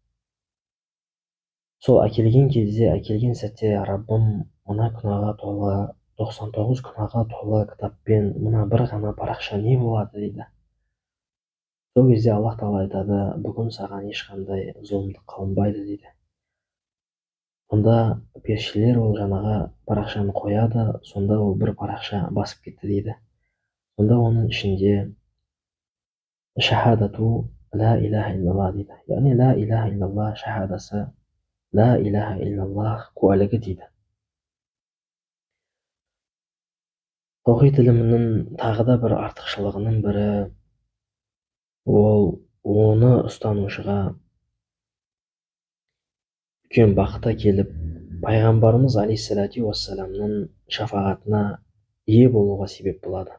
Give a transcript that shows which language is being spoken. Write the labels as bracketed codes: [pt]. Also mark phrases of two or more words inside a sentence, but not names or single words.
[kk] Сол әкелген кезде, әкелген сәтте: Раббым, мына күнәға толы 99 күнәға толы кітаппен мына бір ғана парақша не болады дейді. Сол кезде Аллах Тағала айтады: бүгін саған ешқандай зұлымдық қылынбайды дейді. Сонда періштелер ол жаңағы парақшаны қояды, сонда ол бір парақша басып кетті дейді. Сонда оның ішінде [ar] شهادة لا إله إلا الله [kk] дейді. Яғни [ar] لا إله إلا الله [kk] шахадасы, [ar] لا إله إلا الله [kk] куәлігі дейді. Таухид ілімінің тағы да бір артықшылығының бірі, ол оны ұстанушыға үлкен бақыт әкеліп, пайғамбарымыз [ar] عليه الصلاة والسلام [kk] шафағатына ие болуға себеп болады.